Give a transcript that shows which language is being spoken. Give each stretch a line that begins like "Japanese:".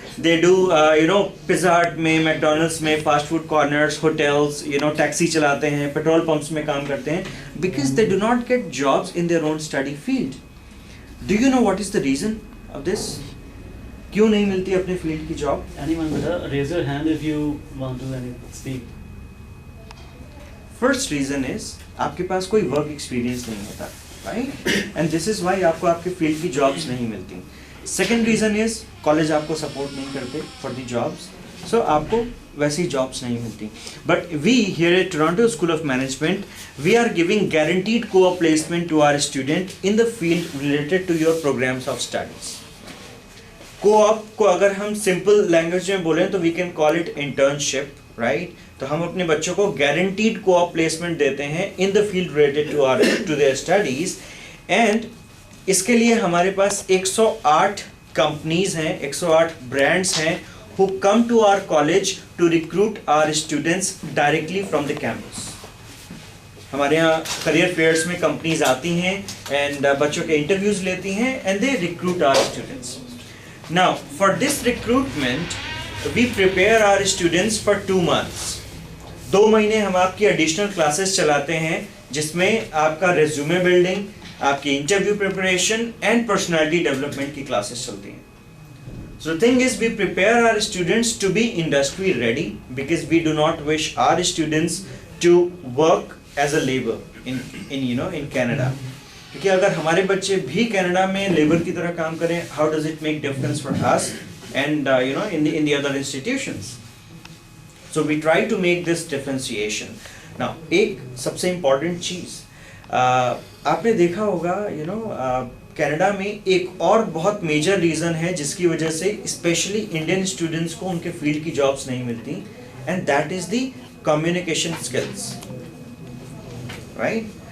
Hindi: दे do pizza हट में, McDonald's में, fast food corners, hotels, taxi चलाते हैं, पेट्रोल पंप्स में काम करते हैं,
English: Because they do not get jobs in their own study field. Do you know what is the reason of this?
Hindi: क्यों नहीं मिलती अपने फील्ड की job?
English: Anyone, brother, raise your hand if you want to speak.
Hindi: First reason is आपके पास कोई work experience नहीं होता, right,
English: and this is why
Hindi: आपको आपके फील्ड की जॉब्स नहीं मिलती.
English: second reason is
Hindi: कॉलेज आपको सपोर्ट नहीं करते
English: for the jobs,
Hindi: सो आपको वैसी जॉब्स नहीं मिलती.
English: But we here at Toronto school of management we are giving guaranteed co-op placement to our student in the field related to your programs of studies.
Hindi: co-op को अगर हम simple language में बोलें तो
English: we can call it internship,
Hindi: right. तो हम अपने बच्चों को गारंटीड co-op placement देते हैं
English: In the field related to their studies. And
Hindi: इसके लिए हमारे पास 108 कंपनीज हैं, 108 ब्रांड्स हैं
English: who come to our college to recruit our students directly from the campus.
Hindi: हमारे यहाँ करियर फेयर्स में कंपनीज आती हैं एंड बच्चों के इंटरव्यूज लेती हैं
English: And they recruit our students. Now for this recruitment we prepare our students for 2 months.
Hindi: 2 महीने हम आपकी एडिशनल क्लासेस चलाते हैं जिसमें आपका रेज्यूमे बिल्डिंग, आपकी interview preparation and personality development की क्लासेस चलती हैं.
English: So the thing is, we prepare our students to be industry ready because we do not wish our students to work as a labor in Canada.
Hindi: क्योंकि अगर हमारे बच्चे भी Canada में labour की तरह काम करें,
English: how does it make difference for us and in the other institutions? So we try to make this differentiation.
Hindi: Now एक सबसे important चीज आपने देखा होगा कनाडा में एक और बहुत मेजर रीज़न है जिसकी वजह से स्पेशली इंडियन स्टूडेंट्स को उनके फील्ड की जॉब्स नहीं मिलती,
English: and that is the communication skills,
Hindi: right.